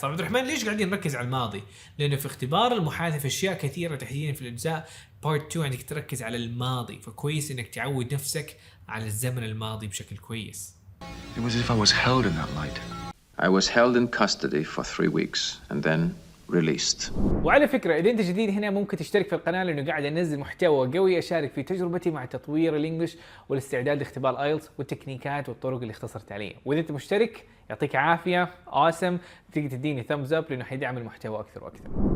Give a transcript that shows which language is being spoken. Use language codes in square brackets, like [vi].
[ar] طبعا عبد الرحمن ليش قاعدين نركز على الماضي؟ لأنه في اختبار المحادثة في أشياء كثيرة تحديدا في الأجزاء Part 2 عندك تركز على الماضي، فكويس إنك تعود نفسك على الزمن الماضي بشكل كويس. [en] It was as if I was held in that light. I was held in custody for 3 weeks and then released. [ar] وعلى فكرة إذا أنت جديد هنا ممكن تشترك في القناة، لأنه قاعد أنزل محتوى قوي أشارك في تجربتي مع تطوير الإنجليش والاستعداد لاختبار ايلتس والتكنيكات والطرق اللي اختصرت عليها. وإذا أنت مشترك يعطيك عافية، awesome، تقدر تديني thumbs up لأنه حيدعم المحتوى أكثر وأكثر.